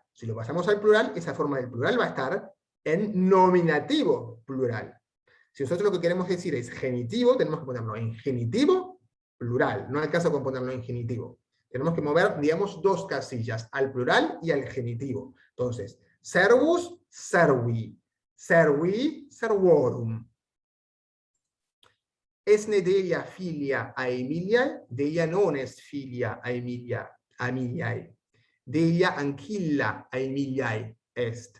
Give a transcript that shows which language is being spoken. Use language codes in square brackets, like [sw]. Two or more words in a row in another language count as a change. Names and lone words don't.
[es] Si lo pasamos al plural, esa forma del plural va a estar en nominativo plural. Si nosotros lo que queremos decir es genitivo, tenemos que ponerlo en genitivo plural. No alcanza con ponerlo en genitivo. Tenemos que mover, digamos, dos casillas, al plural y al genitivo. Entonces, [la] servus, servi. Servi, servorum. Esne Delia filia Aemiliae, Delia non est filia Aemiliae. Delia ancilla Aemiliae est.